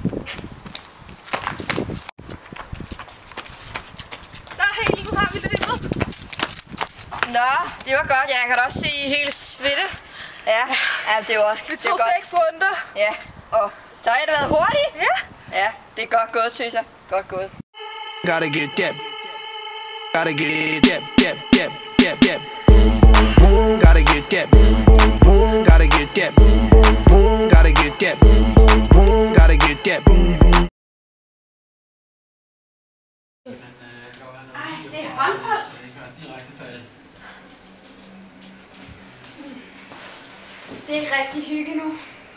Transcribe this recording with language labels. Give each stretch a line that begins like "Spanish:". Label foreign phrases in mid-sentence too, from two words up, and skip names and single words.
Danish: Så helt, nu har vi løbet. Nå, det var godt. Jeg kan da også se helt svedte. Ja, det er jo også Vi tog 6 runder. Ja, og så har I da været hurtigt. Ja. Ja, det er godt gået, synes jeg. Godt gået.
English: Gotta get that. Gotta get that. Boom, boom, boom. Gotta get that. Boom, boom, boom. Gotta get that. Boom, boom, boom. Gotta get that. Boom, boom, boom. Gotta get that. Boom, boom.
Danish: Ej, det er håndbold. Det er rigtig hygge nu.